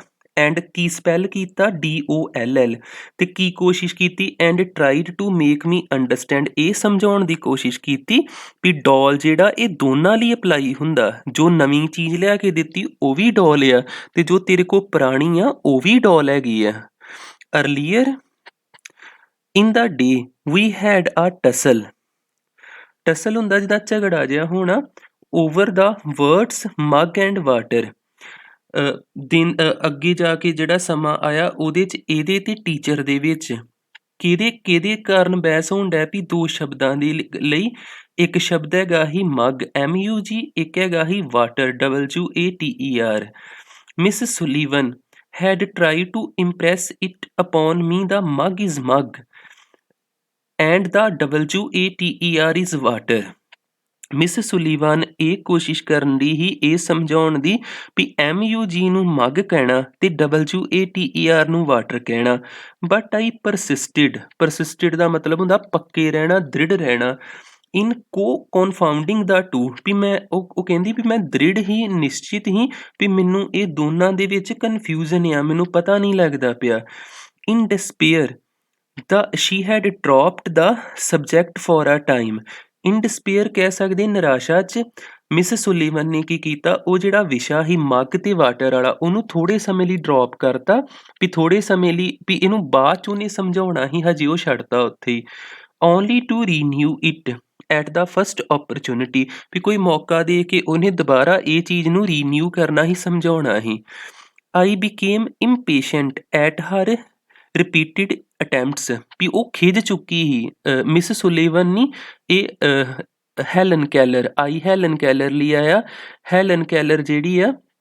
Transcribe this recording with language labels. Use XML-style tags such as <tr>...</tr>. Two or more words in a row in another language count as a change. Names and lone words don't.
<pa>ਐਂਡ ਕੀ ਸਪੈਲ ਕੀਤਾ? DOLL। ਅਤੇ ਕੀ ਕੋਸ਼ਿਸ਼ ਕੀਤੀ?</pa> <en>and tried to make me understand,</en> <pa>ਇਹ ਸਮਝਾਉਣ ਦੀ ਕੋਸ਼ਿਸ਼ ਕੀਤੀ ਵੀ ਡੋਲ ਜਿਹੜਾ ਇਹ ਦੋਨਾਂ ਲਈ ਅਪਲਾਈ ਹੁੰਦਾ। ਜੋ ਨਵੀਂ ਚੀਜ਼ ਲਿਆ ਕੇ ਦਿੱਤੀ ਉਹ ਵੀ ਡੋਲ ਆ, ਅਤੇ ਜੋ ਤੇਰੇ ਕੋਲ ਪੁਰਾਣੀ ਆ ਉਹ ਵੀ ਡੋਲ ਹੈਗੀ ਆ।</pa> <en>Earlier in the day we had a tussle</en> <pa>ਹੁੰਦਾ ਜਿੱਦਾਂ ਝਗੜਾ ਜਿਹਾ ਹੋਣਾ</pa> <en>over the words mug and water</en> <pa>ਦਿਨ ਅੱਗੇ ਜਾ ਕੇ ਜਿਹੜਾ ਸਮਾਂ ਆਇਆ ਉਹਦੇ 'ਚ ਇਹਦੇ ਤੇ ਟੀਚਰ ਦੇ ਵਿੱਚ ਕਿਹਦੇ ਕਾਰਨ ਬਹਿਸ ਹੋਣ ਡੈ ਪਈ ਦੋ ਸ਼ਬਦਾਂ ਦੇ ਲਈ ਇੱਕ ਸ਼ਬਦ ਹੈਗਾ ਹੀ ਮੱਗ MUG ਇੱਕ ਹੈਗਾ ਹੀ ਵਾਟਰ WATER ਮਿਸ ਸੁਲੀਵਨ had</pa> <en>tried to impress it upon me the mug is mug and the WATER is water</en> <pa>ਮਿਸ ਸੁਲੀਵਾਨ ਇਹ ਕੋਸ਼ਿਸ਼ ਕਰਨ ਦੀ ਹੀ ਇਹ ਸਮਝਾਉਣ ਦੀ ਵੀ MUG ਨੂੰ ਮੱਗ ਕਹਿਣਾ ਤੇ WATER ਨੂੰ ਵਾਟਰ ਕਹਿਣਾ</pa> <en>but I persisted</en> <pa>ਦਾ ਮਤਲਬ ਹੁੰਦਾ ਪੱਕੇ ਰਹਿਣਾ ਦ੍ਰਿੜ ਰਹਿਣਾ</pa> <en>in confounding the two</en> <pa>ਵੀ ਮੈਂ ਉਹ ਕਹਿੰਦੀ ਵੀ ਮੈਂ ਦ੍ਰਿੜ ਹੀ ਨਿਸ਼ਚਿਤ ਹੀ ਵੀ ਮੈਨੂੰ ਇਹ ਦੋਨਾਂ ਦੇ ਵਿੱਚ ਕਨਫਿਊਜ਼ਨ ਆ ਮੈਨੂੰ ਪਤਾ ਨਹੀਂ ਲੱਗਦਾ ਪਿਆ</pa> <en>in despair she had dropped the subject for a time in despair</en> <pa>ਕਹਿ ਸਕਦੇ ਨਿਰਾਸ਼ਾ 'ਚ ਮਿਸ ਸੁਲੀਵਨ ਨੇ ਕੀ ਕੀਤਾ ਉਹ ਜਿਹੜਾ ਵਿਸ਼ਾ ਸੀ ਮੱਗ ਤੇ ਵਾਟਰ ਵਾਲਾ ਉਹਨੂੰ ਥੋੜ੍ਹੇ ਸਮੇਂ ਲਈ ਡਰੋਪ ਕਰਤਾ ਵੀ ਥੋੜ੍ਹੇ ਸਮੇਂ ਲਈ ਵੀ ਇਹਨੂੰ ਬਾਅਦ 'ਚ ਉਹਨੇ ਸਮਝਾਉਣਾ ਸੀ ਹਜੇ ਉਹ ਛੱਡਤਾ ਉੱਥੇ ਹੀ</pa> <en>only to renew it at the first opportunity</en> <pa>ਵੀ ਕੋਈ ਮੌਕਾ ਦੇ ਕੇ ਉਹਨੇ ਦੁਬਾਰਾ ਇਹ ਚੀਜ਼ ਨੂੰ ਰੀਨਿਊ ਕਰਨਾ ਹੀ ਸਮਝਾਉਣਾ ਸੀ</pa> <en>I became impatient at her repeated attempts</en> <pa>ਵੀ ਉਹ ਖਿਝ ਚੁੱਕੀ ਸੀ ਮਿਸ ਸੁਲੀਵਨ ਨਹੀਂ ਇਹ ਹੈਲਨ ਕੈਲਰ ਹੈਲਨ ਕੈਲਰ ਲਈ ਆਇਆ ਹੈਲਨ ਕੈਲਰ ਜਿਹੜੀ ਆ</pa>